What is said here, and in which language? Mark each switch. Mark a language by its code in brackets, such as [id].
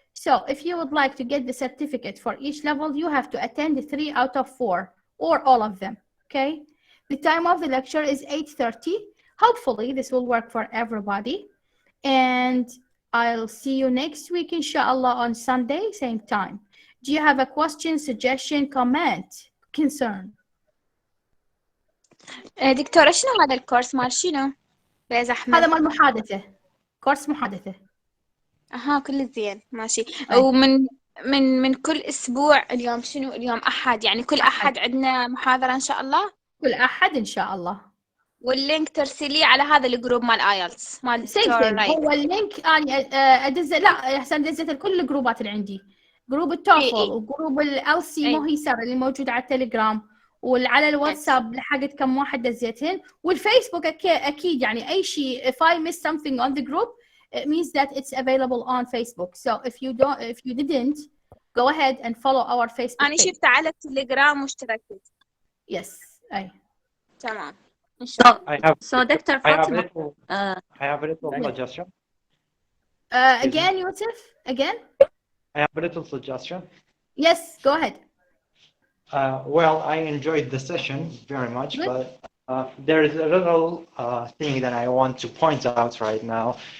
[en] So if you would like to get the certificate for each level, you have to attend 3 out of 4 or all of them, okay? The time of the lecture is 8:30. Hopefully this will work for everybody. And I'll see you next week, inshallah, on Sunday, same time. Do you have a question, suggestion, comment, concern? [ar] دكتورة شنو هذا الكورس مال شنو؟ بيز أحمد. هذا مال محادثة. كورس محادثة. كل زين ماشي. ومن كل أسبوع اليوم شنو؟ اليوم أحد، يعني كل أحد عندنا محاضرة إن شاء الله؟ كل أحد إن شاء الله. واللينك ترسليه على هذا الجروب مال ايلتس مال هو اللينك أنا أدز لا أحسن دزت كل الجروبات اللي عندي. جروب التوفل وجروب الالسي موهيسر اللي موجود على التليجرام وعلى الواتساب لحقت كم واحد دزيتهن والفيسبوك اكيد يعني اي شيء [en] if I miss something on the group it means that it's available on Facebook. So if you didn't go ahead and follow our Facebook [ar] أنا شفت على التليجرام واشتركت. [en] Yes [ar] أي تمام إن شاء الله. [en] So Dr. Fatima I have a little suggestion. Again Yusuf again I have a little suggestion. Yes, go ahead. Well, I enjoyed the session very much, but there is a little thing that I want to point out right now.